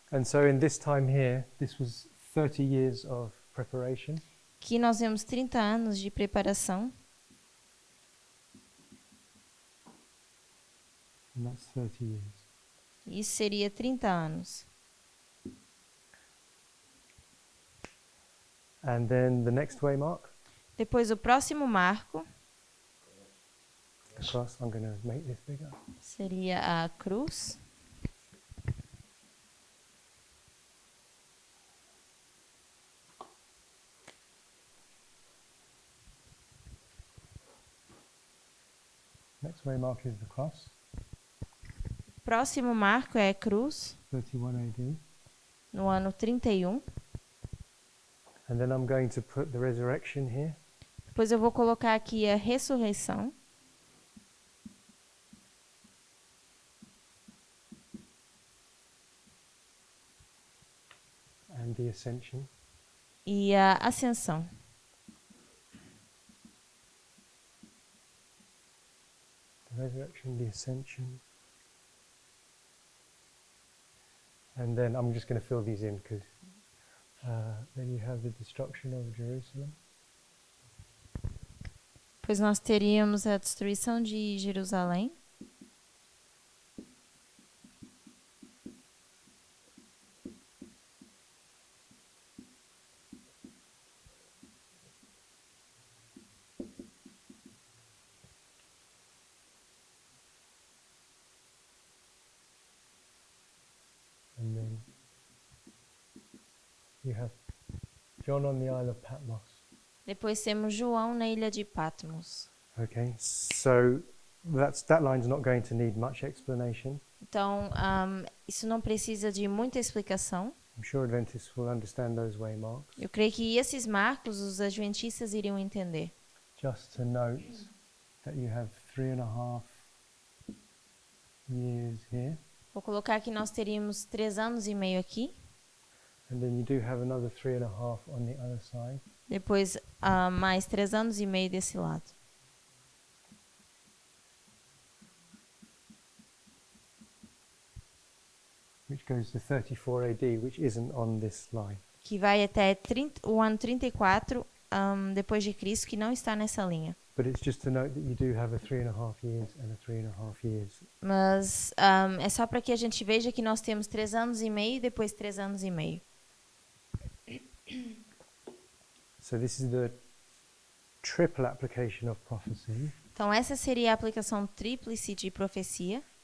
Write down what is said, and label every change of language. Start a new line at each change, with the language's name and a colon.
English: And so in this time here, this was 30 years of preparation.
Portuguese: Aqui nós vemos 30 anos de preparação.
English: And that's 30 years.
Portuguese: Isso seria 30 anos.
English: And then the next waymark,
Portuguese: Depois o próximo marco
English: the cross. I'm going to make this bigger.
Portuguese: seria a cruz.
English: Next waymark is the cross,
Portuguese: Próximo marco é a cruz,
English: 31 AD.
Portuguese: no ano 31.
English: And then I'm going to put the resurrection here.
Portuguese: Depois eu vou colocar aqui a ressurreição.
English: And the ascension.
Portuguese: E a ascensão.
English: The resurrection, the ascension. And then I'm just going to fill these in because then you have the destruction of Jerusalem.
Portuguese: Pois nós teríamos a destruição de Jerusalém.
English: And then you have John on the Isle of Patmos.
Portuguese: Depois temos João na ilha de Patmos.
English: Okay, so that line's not going to need much explanation.
Portuguese: Então, isso não precisa de muita explicação.
English: I'm sure Adventists will understand those waymarks.
Portuguese: Eu creio que esses marcos os adventistas iriam entender.
English: Just to note that you have 3.5 years here,
Portuguese: Vou colocar que nós teríamos 3 anos e meio aqui.
English: and then you do have another 3.5 on the other side.
Portuguese: Depois, mais 3 anos e meio desse lado.
English: Which goes to 34 AD, which isn't on this line.
Portuguese: Que vai até o ano 34 depois de Cristo, que não está nessa linha.
English: But it's just to note that you do have a 3.5 years and a 3.5 years.
Portuguese: Mas é só para que a gente veja que nós temos 3 anos e meio e depois 3 anos e meio.
English: So this is the triple application of prophecy.
Portuguese: Então, essa seria a aplicação tríplice de profecia.